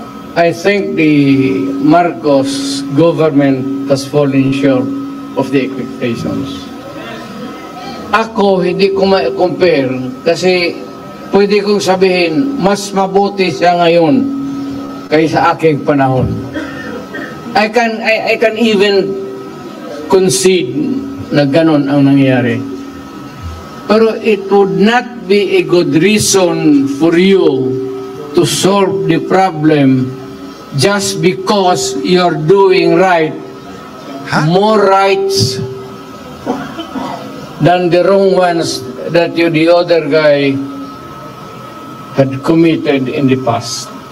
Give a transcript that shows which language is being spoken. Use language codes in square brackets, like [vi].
[en] I think the Marcos government has fallen short of the expectations. [tl] Ako, hindi ko ma-compare kasi pwede kong sabihin, mas mabuti siya ngayon kaysa aking panahon. [en] I can even concede [tl] na ganon ang nangyari. [en] Pero it would not be a good reason for you to solve the problem just because you're doing right. More rights than the wrong ones that the other guy had committed in the past.